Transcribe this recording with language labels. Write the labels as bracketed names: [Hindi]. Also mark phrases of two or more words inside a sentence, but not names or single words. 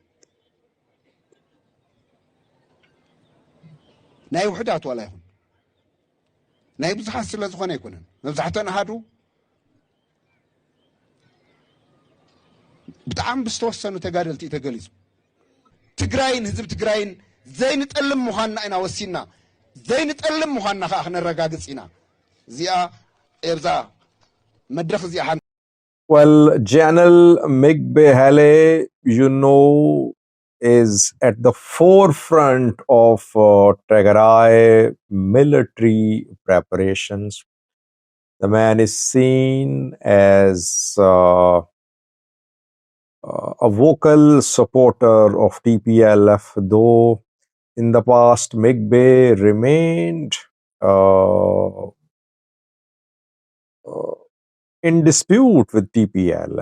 [Tigrinya] ናይ ውሕዳት ወላ ይኹን ናይ ብዙሓት ስለ ዝኾነ ይኮነን መብዛሕትአን ኣሃዱ ብጣዕሚ ብዝተወሰኑ ተጋደልቲ እዩ ተገሊጹ ትግራይን ህዝቢ ትግራይን ዘይንጠልም ምዃንና ኢና ወሲና ዘይንጠልም ምዃንና ከዓ ክነረጋግፅ ኢና እዚኣ ኤብዛ መድረክ እዚኣ [English] Well, General Migbehale, is at the forefront of Tigray military preparations. The man is seen as a vocal supporter of TPLF, though in the past Migbe remained in dispute with TPLF.